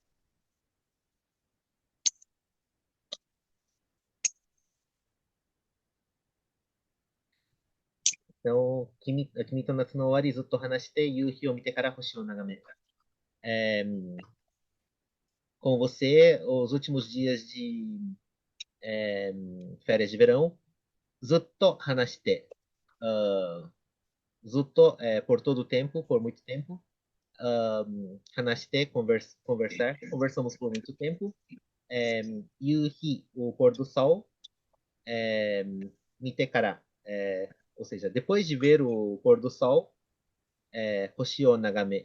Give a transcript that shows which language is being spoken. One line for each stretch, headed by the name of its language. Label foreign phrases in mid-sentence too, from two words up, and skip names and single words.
Portuguese: Então,
Japanese: 君と夏の終わり ずっと話して 夕日を見てから 星を眺め.
Portuguese: É, com você, os últimos dias de férias de verão,
Japanese: ずっと話して.
Portuguese: Uh, Zutto, por todo o tempo, por muito tempo. Hanashite, conversar. Conversamos por muito tempo. Yuhi, o pôr do sol. Mitekara, ou seja, depois de ver o pôr do sol,
Japanese: 星を眺め.